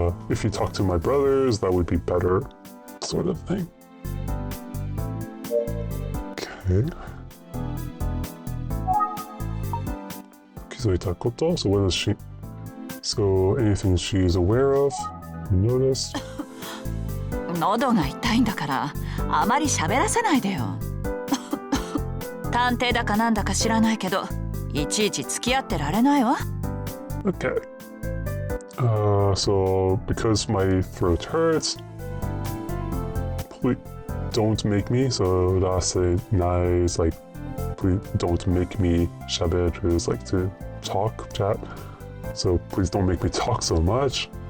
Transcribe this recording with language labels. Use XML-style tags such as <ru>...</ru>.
<en>If you talk to my brothers, that would be better, sort of thing. Okay. Kizoita koto. So what is she? So anything she's aware of? You noticed?</en> <ja>喉が痛いんだからあまり喋らせないでよ。探偵だかなんだか知らないけど、いちいち付き合ってられないわ。</ja> <en>Okay. So because my throat hurts, please don't make me. So rase nai is like, please don't make me. Shaberu is like to talk, chat. So please don't make me talk so much.</en>